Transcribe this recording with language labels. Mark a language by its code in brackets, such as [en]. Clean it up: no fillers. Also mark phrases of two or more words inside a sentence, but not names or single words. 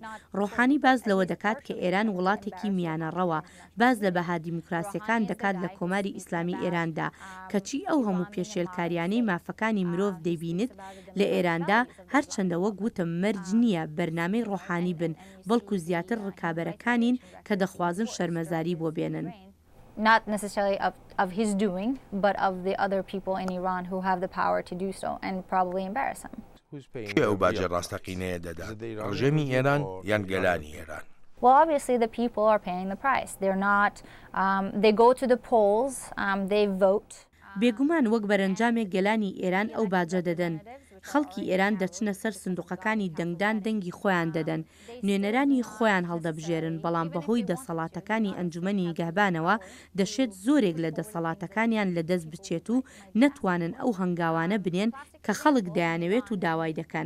[ckb] ڕۆحانی باز لەوە دەکات کە ئێران وڵاتێکی میانە ڕەوە، باز لە بەها دیموکراسیەکان دەکات لە کۆماری ئیسلامی ئێراندا، کەچی ئەو هەموو پێشێلکاریانەی مافەکانی مرۆڤ دەبینێت لە ئێراندا هەرچەندەوە گوتم مەرج نییە بەرنامەی ڕۆحانی بن، بەڵکو زیاتر ڕکابەرەکانین کە دەخوازن شەرمەزاری بۆ بێنن. [en] Not necessarily of his doing, but of the other people in Iran who have the power to do so and probably embarrass him. [ckb] کێ ئەو باجە ڕاستەقینەیە دەدات؟ ڕژێمی ئێران یان گەلانی ئێران؟ [en] Well, obviously the people are paying the price. They're not, they go to the polls, they vote. [ckb] بێگومان وەک بەرەنجامێک گەلانی ئێران ئەو باجە دەدەن. خەڵکی ئێران دەچنە سەر سندوقەکانی دەنگدان دەنگی خۆیان دەدەن، نوێنەرانی خۆیان هەڵدەبژێرن، بەڵام بەهۆی دەسەڵاتەکانی ئەنجومەنی نیگەهبانەوە دەشێت زۆرێک لە دەسەڵاتەکانیان لەدەست بچێت و نەتوانن ئەو هەنگاوانە بنێن کە خەڵک دەیانەوێت و داوای دەکەن.